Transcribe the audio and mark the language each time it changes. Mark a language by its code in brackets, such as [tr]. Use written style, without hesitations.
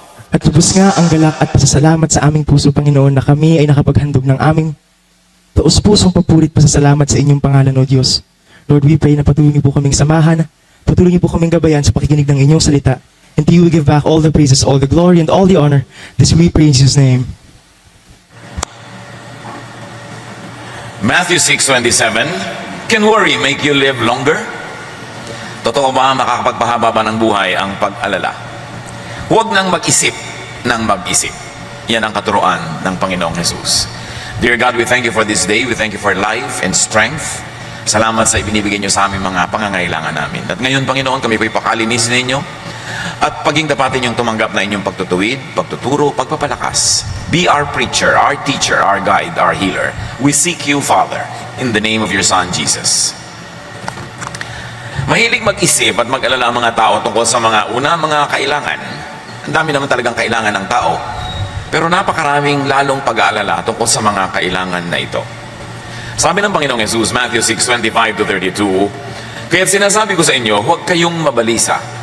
[tl] At lubos nga ang galak at pasasalamat sa aming puso, Panginoon, na kami ay nakapaghandog ng aming taos-pusong papurit pasasalamat sa inyong pangalan, O Diyos. [en] Lord, we pray [tl] na patuloy niyo po kaming samahan, patuloy niyo po kaming gabayan sa pakikinig ng inyong salita. [en] And to you we give back all the praises, all the glory, and all the honor. This we pray in Jesus' name. Matthew 6:27, can worry make you live longer? [tl] Totoo ba makakapagpahaba ba ng buhay ang pag-alala? Huwag nang mag-isip ng mag-isip. Yan ang katuruan ng Panginoong Jesus. [en] Dear God, we thank you for this day. We thank you for life and strength. [tl] Salamat sa ibinibigay niyo sa aming mga pangangailangan namin. At ngayon, Panginoon, kami po'y pakalinisin ninyo at paging dapatin yung tumanggap na inyong pagtutuwid, pagtuturo, pagpapalakas. [en] Be our preacher, our teacher, our guide, our healer. We seek you, Father, in the name of your Son, Jesus. [tl] Mahilig mag-isip at mag-alala ang mga tao tungkol sa mga mga kailangan. Ang dami naman talagang kailangan ng tao. Pero napakaraming lalong pag-aalala tungkol sa mga kailangan na ito. Sabi ng Panginoong Jesus, Matthew 6:25-32, kaya't sinasabi ko sa inyo, huwag kayong mabalisa.